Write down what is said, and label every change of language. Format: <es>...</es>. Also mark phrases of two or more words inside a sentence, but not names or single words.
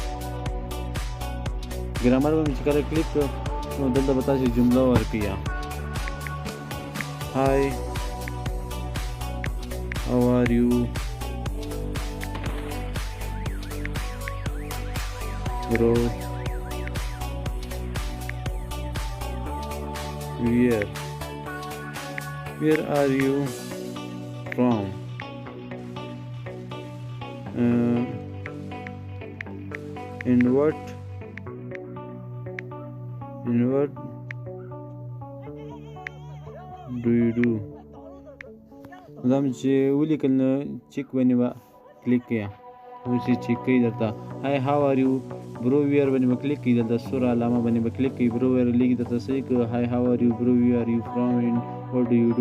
<ps>ګرامر باندې چې کله کلیک کړو نو دلته به تاسې جمله ورکړئ،</ps> <en>hi how are you برو where are you from, and what do you do.</en> <ps>دا چې ولیکل نو چیک باندې به کلیک کړئ. اوس یې چیک کوي درته</ps> <en>hi how are you bro where</en> <ps>باندې به کلیک کړئ. دلته سور علامه باندې به کلیک کړئ،</ps> <en>bro where</en> <ps>لیکي درته صحیح کړو</ps> <en>hi how are you bro where are you from and what do you do.</en>